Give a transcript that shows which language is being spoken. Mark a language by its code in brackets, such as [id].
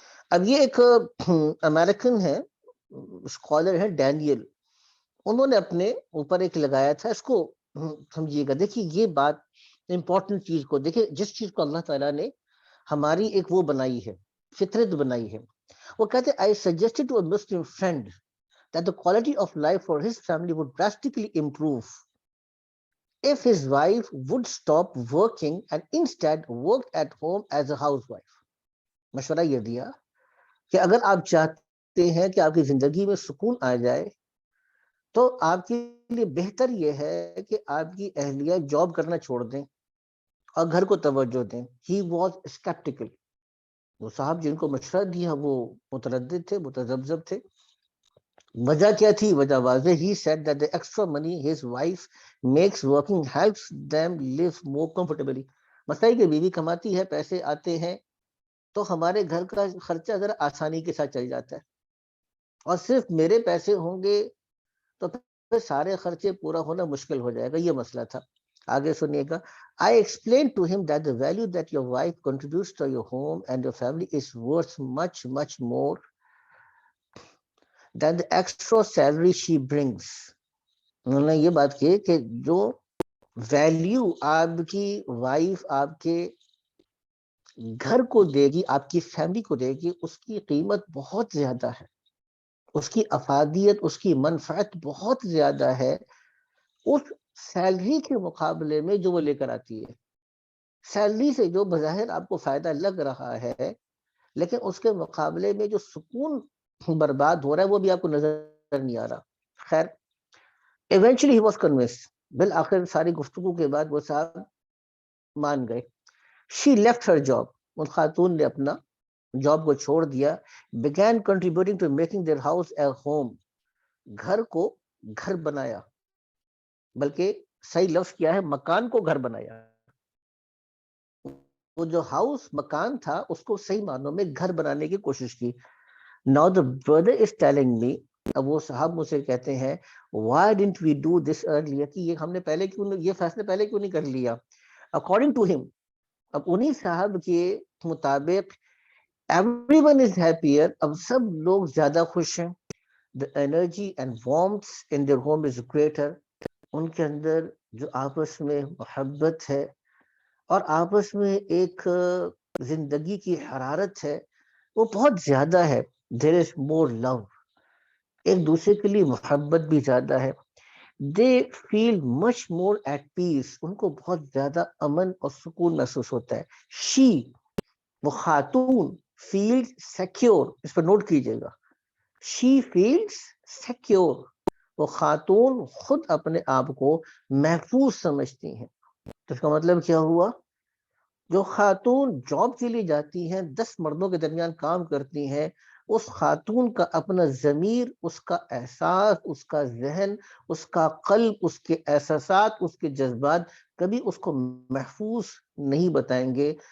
[ur] اب یہ ایک امریکن ہے، اسکالر ہے ڈینیل، انہوں نے اپنے اوپر ایک لگایا تھا، اس کو سمجھیے گا. دیکھیے یہ بات امپورٹنٹ چیز کو دیکھیے، جس چیز کو اللہ تعالیٰ نے ہماری ایک وہ بنائی ہے، فطرت بنائی ہے. وہ کہتے ہیں [en] I suggested to a Muslim friend that the quality of life for his family would drastically improve if his wife would stop working and instead worked at home as a housewife. [ur] مشورہ یہ دیا کہ اگر آپ چاہتے ہیں کہ آپ کی زندگی میں سکون آ جائے تو آپ کے لیے بہتر یہ ہے کہ آپ کی اہلیہ جاب کرنا چھوڑ دیں اور گھر کو توجہ دیں. [en] He was skeptical. [ur] وہ صاحب جن کو مشورہ دیا وہ متردد تھے، متذبذب تھے. وجہ کیا تھی؟ وجہ واضح. [en] He said that the extra money his wife makes working helps them live more comfortably. [ur] مسئلہ کہ بیوی کماتی ہے، پیسے آتے ہیں تو ہمارے گھر کا خرچہ ذرا آسانی کے ساتھ چل جاتا ہے، اور صرف میرے پیسے ہوں گے تو پھر سارے خرچے پورا ہونا مشکل ہو جائے گا. یہ مسئلہ تھا. آگے سنیے گا. [en] I explained to him that the value that your wife contributes to your home and your family is worth much more than the extra salary she brings. [ur] انہوں نے یہ بات کی کہ جو ویلیو آپ کی وائف آپ کے گھر کو دے گی، آپ کی فیملی کو دے گی، اس کی قیمت بہت زیادہ ہے، اس کی افادیت، اس کی منفعت بہت زیادہ ہے اس سیلری کے مقابلے میں جو وہ لے کر آتی ہے. سیلری سے جو بظاہر آپ کو فائدہ لگ رہا ہے، لیکن اس کے مقابلے میں جو سکون برباد ہو رہا ہے وہ بھی آپ کو نظر نہیں آ رہا. خیر [en] Eventually ہی was convinced. [ur] بالآخر ساری گفتگو کے بعد وہ صاحب مان گئے. [en] She left her job. [ur] ان خاتون نے اپنا جاب کو چھوڑ دیا. [en] began contributing to making their house a home. [ur] گھر کو گھر بنایا، بلکہ صحیح لفظ کیا ہے، مکان کو گھر بنایا. وہ جو ہاؤس مکان تھا اس کو صحیح معنوں میں گھر بنانے کی کوشش کی. [en] Now the brother is telling me. [ur] اب وہ صاحب مجھ سے کہتے ہیں [en] why didn't we do this earlier؟ [ur] کہ یہ ہم نے پہلے کیوں، یہ فیصلے پہلے کیوں نہیں کر لیا؟ [en] According to him، [ur] اب انہی صاحب کے مطابق [en] everyone is happier. [ur] اب سب لوگ زیادہ خوش ہیں. [en] The energy and warmth in their home is greater. [ur] ان کے اندر جو آپس میں محبت ہے اور آپس میں ایک زندگی کی حرارت ہے وہ بہت زیادہ ہے. [en] There is more love. [ur] ایک دوسرے کے لیے محبت بھی زیادہ ہے. [en] They feel much more at peace. [ur] ان کو بہت زیادہ امن اور سکون محسوس ہوتا ہے. [en] She، [ur] وہ خاتون، [en] feels secure. [ur] اس پر نوٹ کیجئے گا. [en] She feels secure. [ur] وہ خاتون خود اپنے آپ کو محفوظ سمجھتی ہیں. تو اس کا مطلب کیا ہوا؟ جو خاتون جاب کے لیے جاتی ہیں، 10 مردوں کے درمیان کام کرتی ہیں، اس خاتون کا اپنا ضمیر، اس کا احساس، اس کا ذہن، اس کا قلب، اس کے احساسات، اس کے جذبات کبھی اس کو محفوظ نہیں بتائیں گے.